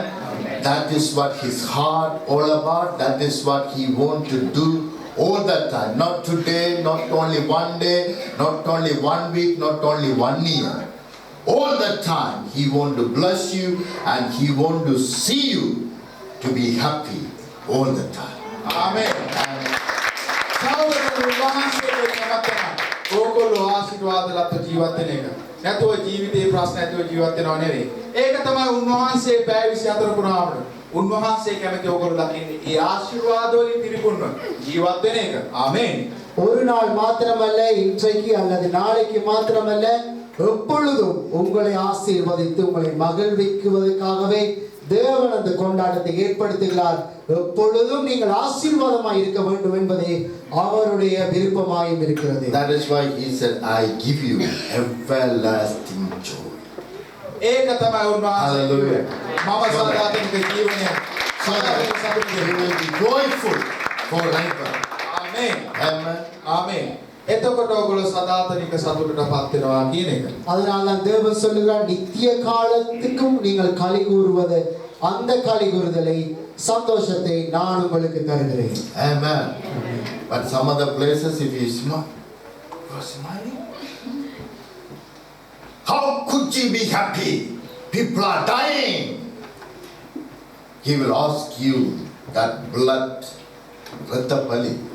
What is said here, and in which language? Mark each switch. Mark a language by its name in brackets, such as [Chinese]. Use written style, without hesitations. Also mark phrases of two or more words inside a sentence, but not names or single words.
[English] That is what His heart all about. That is what He wants to do all the time. Not today, not only one day, not only 1 week, not only 1 year. All the time He wants to bless you and He wants to see you to be happy all the time. [Sinhala] ආමේන්. සහෝදරයෝ උන්වහන්සේගේ කැමැත්ත නම් ඕගොල්ලෝ ආශිර්වාද ලබ ජීවත් වෙන එක. නැතුව ජීවිතේ ප්‍රශ්න නැතුව ජීවත් වෙනව නෙවෙයි. ඒක තමයි උන්වහන්සේ පැය 24 පුරාම උන්වහන්සේ කැමති ඕගොල්ලෝ දකින්නේ ඒ ආශිර්වාද වලින් පිරිපුන්ව ජීවත් වෙන එක. ආමේන්. [Tamil] ஒரு நாள் மாத்திரமல்ல, இன்றைக்கு அல்லது நாளைக்கு மாத்திரமல்ல, எப்பொழுதும் உங்களை ஆசீர்வதித்து உங்களை மகிழ்விக்குவதற்காகவே தேவன் அந்த கொண்டாட்டத்தை ஏற்படுத்துகிறார். எப்பொழுதும் நீங்கள் ஆசீர்வாதமாய் இருக்க வேண்டும் என்பதே அவருடைய விருப்பமாயும் இருக்கிறது. [English] That is why He said, I give you everlasting joy. [Sinhala] ඒක තමයි උන්වහන්සේ කිව්වේ. මම සදාතනික ජීවනය [English] You will be joyful forever. [Sinhala] ආමේන්. Amen. ආමේන්. එතකොට ඔයගොල්ලෝ සදාතනික සතුටටපත් වෙනවා කියන එක. [Tamil] அதனால் தான் தேவன் சொல்லுகிறார், நித்திய காலத்துக்கும் நீங்கள் களி கூறுவது, அந்த களி கூறுதலை, சந்தோஷத்தை நான் உங்களுக்கு தருகிறேன். [English] Amen. But some other places, if you smile, you are smiling. How could you be happy? People are dying. He will ask you that blood, Rattapali.